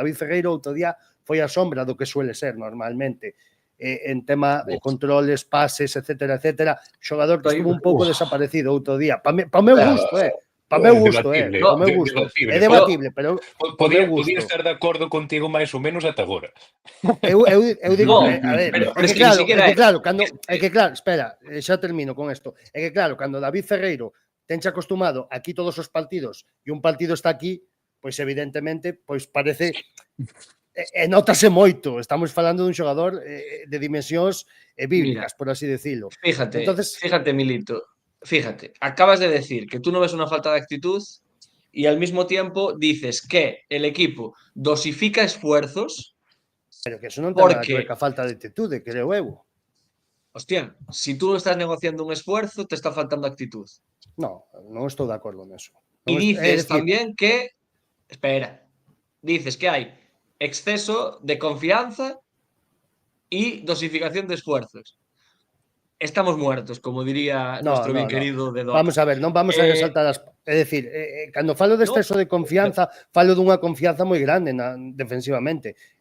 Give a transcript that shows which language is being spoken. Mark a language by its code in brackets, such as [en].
[gl] David Ferreiro outro día foi a sombra do que [es] suele ser [gl] normalmente, en tema de controles, pases, etcétera, xogador que [es] estuvo [gl] un pouco desaparecido outro día, pa meu gusto, para meu gusto, para meu gusto. É debatible, pero podía estar de acordo contigo máis ou menos ata agora. Eu digo, a ver, é que claro, espera, xa termino con isto. É que claro, cando David Ferreiro tenche acostumado aquí todos os partidos e un partido está aquí, pois evidentemente, pois parece e notase moito. Estamos falando dun xogador de dimensións bíblicas, [es] por así decirlo. Fíjate, Milito, fíjate, acabas de decir que tú no ves una falta de actitud y al mismo tiempo dices que el equipo dosifica esfuerzos. [gl] Pero que eso non ten nada que ver ca falta de actitude, creo eu. [es] Hostia, si tú estás negociando un esfuerzo, te está faltando actitud. [gl] No, non estou de acordo neso. [es] Y dices también que, espera, dices que hay exceso de confianza y dosificación de esfuerzos. Estamos muertos, como diría nuestro bien querido de Doca. [gl] Vamos a ver, non vamos a resaltar as... É dicir, cando falo de exceso de confianza, falo dunha confianza moi grande defensivamente.